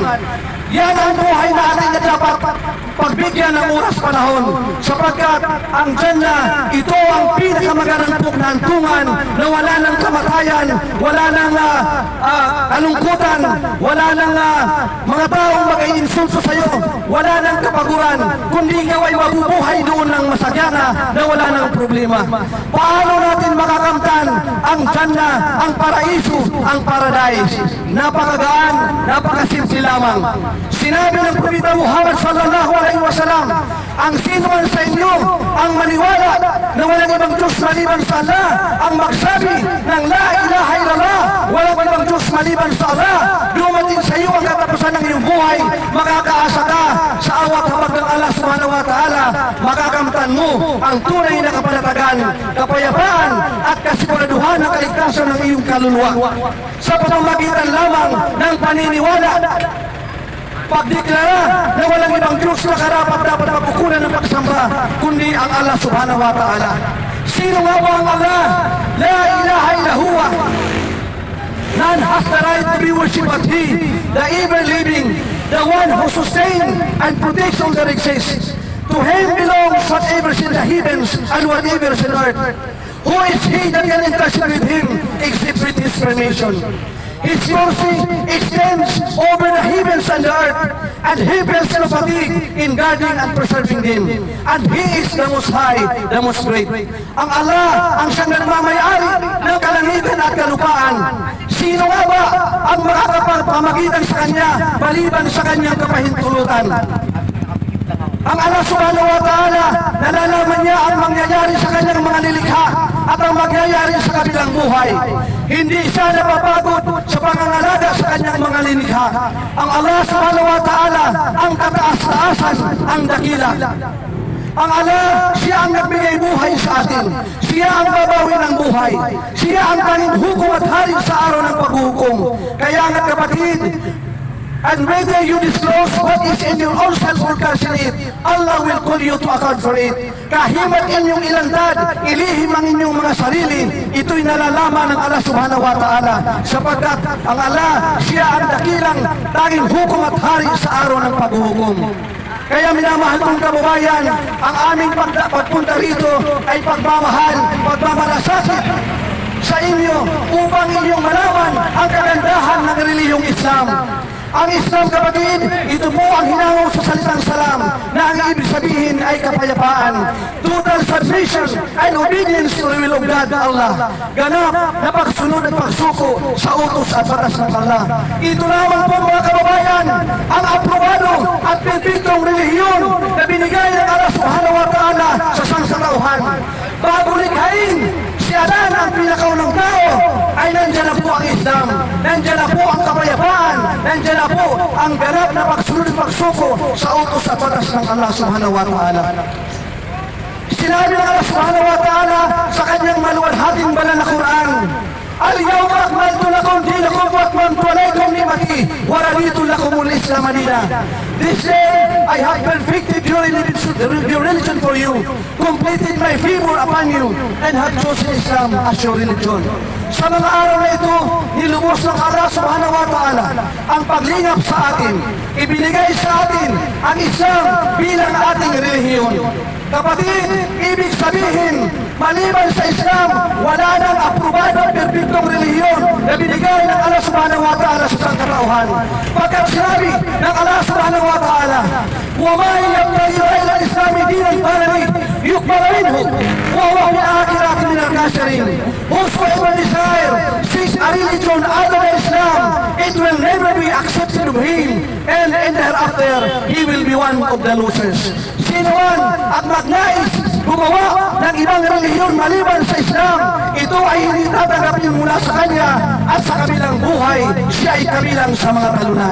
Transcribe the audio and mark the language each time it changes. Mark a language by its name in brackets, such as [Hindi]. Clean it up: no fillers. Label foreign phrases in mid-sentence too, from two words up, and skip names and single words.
[Filipino] Yan ang buhay natin na dapat pagbigyan ng oras panahon, sapagkat ang Jannah, ito ang pinakamagandang pugnaantungan na wala ng kamatayan, wala ng kalungkutan, wala ng mga taong mag-iinsulto sa iyo, wala ng kapaguran, kundi ikaw ay mabubuhay doon ng masagyana na wala ng problema. Paano natin makakamtan ang Jannah, ang paraiso, ang paradise? Napakagaan, napakasimple lamang. Sinabi ng Propeta Muhammad [Arabic] صلى الله عليه وسلم, [Filipino] ang sino man sa inyo ang maniwala na walang ibang Diyos maliban sa Allah, ang magsabi ng [Arabic] لا إله إلا الله, [Filipino] walang ibang Diyos maliban sa Allah, dumating sa iyo ang katapusan ng iyong buhay, makakaasa ka sa awat habag ng Allah [Arabic] سبحانه وتعالى, [Filipino] makakamtan mo ang tunay na kapanatagan, kapayapaan at kasiguraduhan ng kaligtasan ng iyong kaluluwa sa pamamagitan lamang ng paniniwala, pagdeklara na walang ibang Diyos na karapat dapat magkukunan ng pagsamba kundi ang Allah [Arabic] سبحانه وتعالى. [Filipino] Sino nga ba ang Allah? [Arabic] لا إله إلا هو. [English] None has the right to be worshipped but He, the ever living, the one who sustains and protects all that exists. To Him belongs whatever is in the heavens and whatever is in earth. Who is He that can intercede with Him except with His permission? His mercy extends over the heavens and the earth, and He feels no fatigue in guarding and preserving them. And He is the Most High, the Most Great. [Filipino] Ang Allah, ang siyang nagmamayari ng kalangitan at kalupaan. Sino nga ba ang makakapamagitan sa Kanya, maliban sa Kanyang kapahintulutan? Ang Allah [Arabic] سبحانه وتعالى, [Filipino] nalalaman niya ang mangyayari sa Kanyang mga nilikha at ang mangyayari sa kabilang buhay. Hindi siya napapagod sa pangangalaga sa Kanyang mga nilikha. Ang Allah [Arabic] سبحانه وتعالى, [Filipino] ang kataas-taasan, ang dakila. Ang Allah, siya ang nagbigay buhay sa atin. Siya ang babawi ng buhay. Siya ang tanging hukom at hari sa araw ng paghuhukom. Kaya nga kapatid, [English] and whether you disclose what is in your own self or it, Allah will call you to account for it. [Filipino] Kahimat inyong ilandad, ilihim ang inyong mga sarili, ito'y nalalaman ng Allah [Arabic] سبحانه وتعالى, [Filipino] sapagkat ang Allah, siya ang dakilang tanging hukom at hari sa araw ng paghuhukom. Kaya minamahal kong kababayan, ang aming pagpunta rito ay pagmamahal, pagmamalasakit sa inyo upang inyong malaman ang kagandahan ng relihiyong Islam. Ang Islam, kapatid, ito po ang hinango sa salitang salam na ang ibig sabihin ay kapayapaan, [English] total submission and obedience to the will of God, Allah. [Filipino] Ganap na pagsunod at pagsuko sa utos at batas ng Allah. Ito lamang po mga kababayan, ang aprobado at perpektong relihiyon na binigay ng Allah [Arabic] سبحانه وتعالى [Filipino] sa sangsangauhan. Bago likhain si Adan ang pinakaunang tao, ay nandyan na po ang Islam, nandyan na po ang kapayapaan, nandyan na po ang ganap na pagsunod at pagsuko sa utos at batas ng Allah [Arabic] سبحانه وتعالى. [Filipino] Sinabi ng Allah [Arabic] سبحانه وتعالى [Filipino] sa kanyang maluwalhating banal na Quran, [Arabic] اليوم أكملت لكم دينكم وأتممت عليكم نعمتي ورضيت لكم الإسلام دينا. [English] This day I have perfected your religion for you, completed my favor upon you, and have chosen Islam as your religion. [Filipino] Sa mga araw na ito, nilubos ng Allah [Arabic] سبحانه وتعالى [Filipino] ang paglingap sa atin. Ibinigay sa atin ang Islam bilang ating relihiyon. Kapatid, ibig sabihin, maliban sa Islam, wala nang aprobado at perpektong relihiyon na binigay ng Allah [Arabic] سبحانه وتعالى [Filipino] sa sangkatauhan. Pagkat sinabi ng [Arabic] Allah سبحانه وتعالى, وَمَا يَبْتَغِي غَيْرَ الْإِسْلَامِ دِينًا فَلَنْ يُقْبَلَ مِنْهُ وَهُوَ فِي الْآخِرَةِ مِنَ الْخَاسِرِينَ. [English] Whosoever desire seeks a religion other than Islam, it will never be accepted of him, and thereafter he will be one of the losers. [Filipino] Sino man at magnais gumawa ng ibang relihiyon maliban sa Islam, ito ay hindi tatanggapin mula sa kanya, at sa kabilang buhay, siya ay kabilang sa mga talunan.